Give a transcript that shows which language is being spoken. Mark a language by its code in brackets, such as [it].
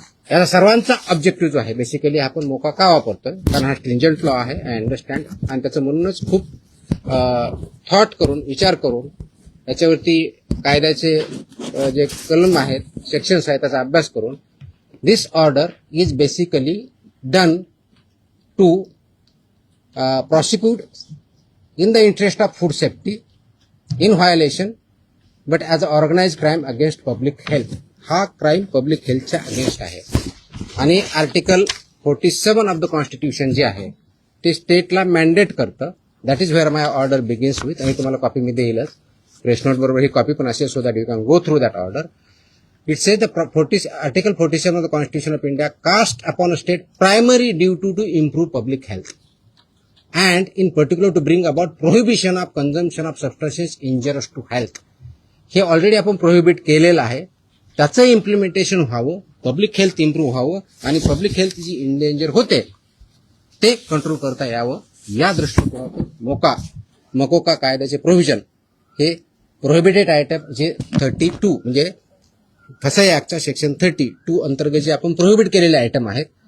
[mr] याचा सर्वांचा ऑब्जेक्टिव्ह जो आहे बेसिकली आपण मोका का वापरतोय, कारण हा स्ट्रिंजंट लॉ आहे, आय अंडरस्टँड, आणि त्याचं म्हणूनच खूप थॉट करून, विचार करून याच्यावरती कायद्याचे जे कलम आहेत, सेक्शन्स आहेत त्याचा अभ्यास करून [en] This order is basically done to prosecute in the interest of food safety in violation but as an organized crime against public health. [mr] हा क्राईम पब्लिक हेल्थच्या अगेन्स्ट आहे. आणि आर्टिकल 47 ऑफ द कॉन्स्टिट्यूशन जे आहे ते स्टेटला मॅन्डेट करतं. [en] that is where my order begins with, [mr] आणि तुम्हाला copy मी देईलच, press note बरोबर ही कॉपी पण असेल, [en] So that you can go through that order. It says Article 47 of the Constitution of India cast upon a state primary duty to improve public health and in particular to bring about prohibition of consumption of substances injurious to health. [mr] हे already आपण prohibit केलेलं आहे, त्याचं implementation व्हावं, public health improve व्हावं आणि public health जी endanger होते ते कंट्रोल करता यावं या दृष्टिकोनातून मोकोका कायद्याचे प्रोव्हिजन हे प्रोहिबिटेड आयटम जे 32 म्हणजे फसाई ऍक्टच्या सेक्शन 32 अंतर्गत जे आपण प्रोहिबिट केलेले आयटम आहेत